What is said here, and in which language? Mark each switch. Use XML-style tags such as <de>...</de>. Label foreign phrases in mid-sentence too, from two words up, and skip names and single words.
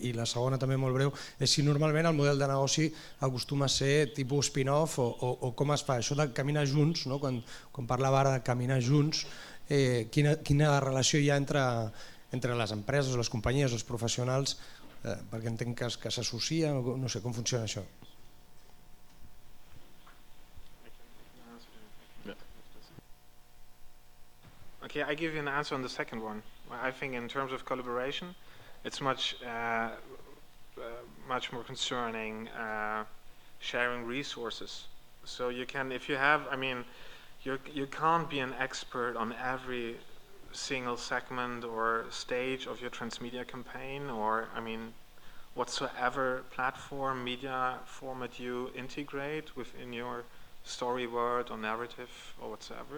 <ca>I la segona, també molt breu, és si normalment el model de negoci acostuma a ser tipus spin-off o com es fa això de caminar junts, quan parlava ara de caminar junts, quina relació hi ha entre les empreses, les companyies, els professionals, perquè entenc que s'associen, no sé com funciona això.</ca> <en>Okay, I give you an answer on the second one. I think in terms of collaboration, it's much more concerning sharing resources. So you can, if you have, I mean, you can't be an expert on every single segment or stage of your transmedia campaign, or I mean, whatsoever platform, media format you integrate within your story word or narrative or whatsoever.</en>